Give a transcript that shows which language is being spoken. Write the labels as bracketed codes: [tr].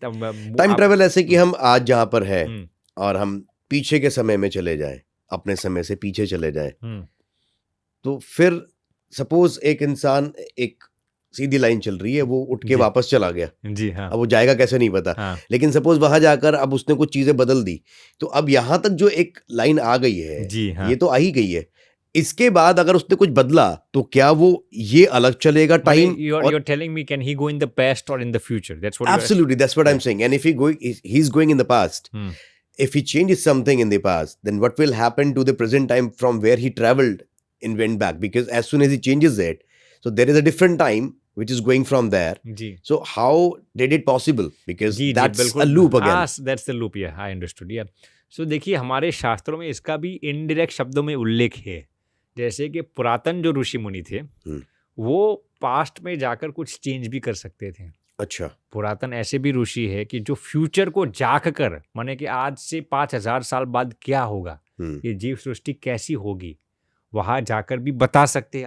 [hi] Time travel ऐसे कि हम आज जहाँ पर है और हम पीछे के समय में चले जाएं, अपने समय से पीछे चले जाएं, तो फिर सपोज एक इंसान एक सीधी लाइन चल रही है, वो उठ के वापस चला गया, जी हाँ, अब वो जाएगा कैसे नहीं पता, हाँ, लेकिन सपोज वहां जाकर अब उसने कुछ चीजें बदल दी, तो अब यहां तक जो एक लाइन आ गई है, जी हाँ, ये तो आ ही गई है, इसके बाद अगर उसने कुछ बदला तो क्या वो ये अलग चलेगा time? [en] you're telling me can he go in the past or in the future? That's what Absolutely, that's what I'm saying. And if he's going in the past, if he changes something in the past, then what will happen to the present time from where he traveled and went back? Because as soon as he changes it, so there is a different time which is going from there. [hi] Ji, [en] So how did it possible? Because [hi] ji, [en] that's [hi] बिल्कुल, [en] a loop again. that's the loop, yeah, I understood, yeah. [hi] So देखिए हमारे शास्त्रों में इसका भी indirect शब्दों में उल्लेख है, जैसे कि पुरातन जो ऋषि मुनि थे वो पास्ट में जाकर कुछ चेंज भी कर सकते थे। अच्छा, पुरातन ऐसे भी ऋषि है कि जो फ्यूचर को जाग कर, माने कि आज से 5000 साल बाद क्या होगा, ये जीव सृष्टि कैसी होगी, वहां जाकर भी बता सकते हैं।